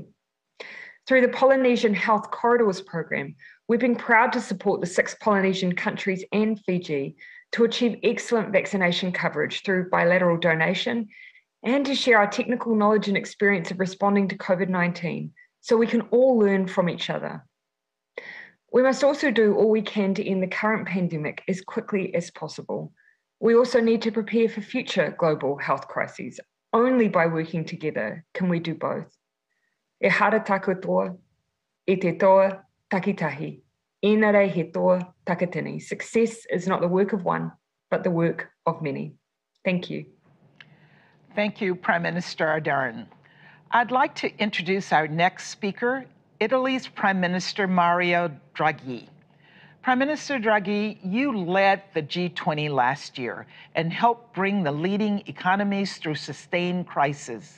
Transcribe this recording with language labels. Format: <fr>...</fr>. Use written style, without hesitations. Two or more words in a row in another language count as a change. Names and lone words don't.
<en>Through the Polynesian Health Corridors program, we've been proud to support the 6 Polynesian countries and Fiji to achieve excellent vaccination coverage through bilateral donation and to share our technical knowledge and experience of responding to COVID-19 so we can all learn from each other. We must also do all we can to end the current pandemic as quickly as possible. We also need to prepare for future global health crises. Only by working together can we do both.</en> <mi>E hara taku toa, e te toa takitahi, inare he toa takatini.</mi> <en>Success is not the work of one, but the work of many. Thank you. Thank you, Prime Minister Ardern. I'd like to introduce our next speaker, Italy's Prime Minister Mario Draghi. Prime Minister Draghi, you led the G20 last year and helped bring the leading economies through sustained crisis.</en>